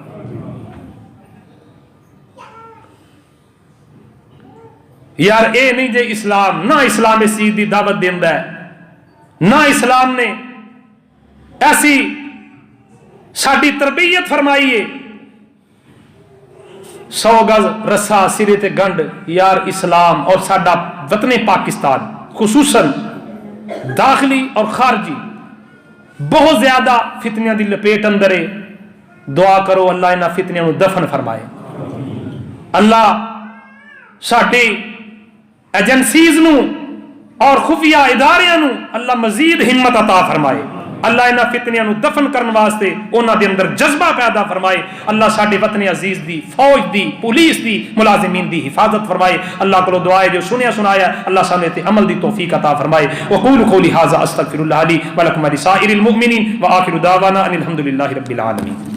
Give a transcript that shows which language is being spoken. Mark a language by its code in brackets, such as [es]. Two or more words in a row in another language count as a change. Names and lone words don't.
[pa] یار اے نہیں جے اسلام، نہ اسلام اس چیز دی دعوت دیندا ہے، نہ اسلام نے ایسی ساڈی تربیت فرمائی ہے 100 گز رسا سرے تے گنڈ۔ یار اسلام اور ساڈا وطن پاکستان خصوصاً داخلی اور خارجی بہت زیادہ فتنیاں دی لپیٹ اندر ہے۔ دعا کرو اللہ انہاں فتنیاں نو دفن فرمائے، اللہ ساڈی ایجنسیز نو اور خفیہ اداریاں نو اللہ مزید ہمت عطا فرمائے، اللہ انہاں فتنیاں نو دفن کرن واسطے انہاں دے اندر جذبہ پیدا فرمائے، اللہ ساڈے وطن عزیز دی، فوج دی، پولیس دی، ملازمین دی حفاظت فرمائے۔ اللہ کو دعائے جو سنیا سنایا اللہ سامنے تے عمل دی توفیق عطا فرمائے۔ [ar] وقول قولی ھذا استغفر اللہ لی ولکم ولسائر المؤمنین وآخر دعوانا ان الحمد للہ رب العالمین۔